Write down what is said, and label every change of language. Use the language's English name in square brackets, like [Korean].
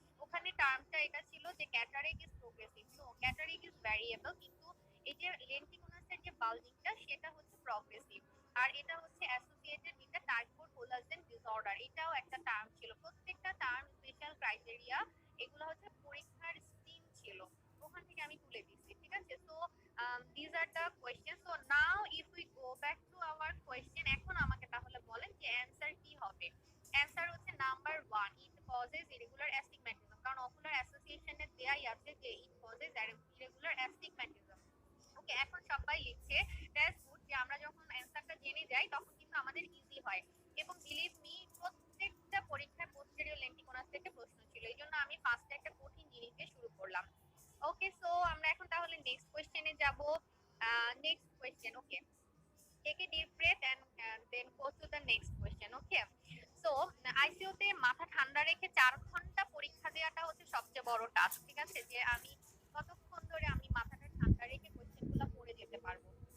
[Bangla] ওখানে টার্মটা এটা ছিল যে cataract is progressive, so cataract is variable, কিন্তু এই যে লেন্টিকুলাসের যে বালজিংটা সেটা হচ্ছে প্রোগ্রেসিভ, আর এটা হচ্ছে associated with the type 4 collagen disorder, এটাও একটা টার্ম ছিল। প্রত্যেকটা টার্ম স্পেশাল ক্রাইটেরিয়া, এগুলো হচ্ছে পরীক্ষার স্ট্রিম ছিল, ওখান থেকে আমি তুলে দিচ্ছি, ঠিক আছে। [English] So these are the questions. So now if we go back to our question, [Bangla] এখন আমাকে তাহলে বলেন যে অ্যানসার কি হবে। অ্যানসার হচ্ছে number 1, [English] it causes irregular astigmatism, [Bangla] কারণ অকুলার অ্যাসোসিয়েশনে দেয়াই আছে যে it causes irregular astigmatism। ওকে, এখন সবাই লিখছে, দ্যাটস গুড, যে আমরা যখন অ্যানসারটা জেনে যাই তখন কিন্তু আমাদের ইজি হয়, এবং বিলিভ মি প্রত্যেকটা পরীক্ষায় পোস্টেরিয়র লেন্টিকুলাস থেকে প্রশ্ন ছিল, এইজন্য আমি ফার্স্টে একটা কঠিন জিনিস দিয়ে শুরু করলাম। ওকে, সো আমরা এখন তাহলে নেক্সট কোশ্চেনে যাব। [English] Next question, okay, take a deep breath and then go to the next question. [Bangla] Okay, so ICU তে মাথা ঠান্ডা রেখে 4 ঘন্টা পরীক্ষা দেওয়াটা হচ্ছে সবচেয়ে বড় টাস্ক, ঠিক আছে, যে আমি কতক্ষণ ধরে আমি মাথাটা ঠান্ডা রেখে কোশ্চেনগুলো পড়ে যেতে পারবো।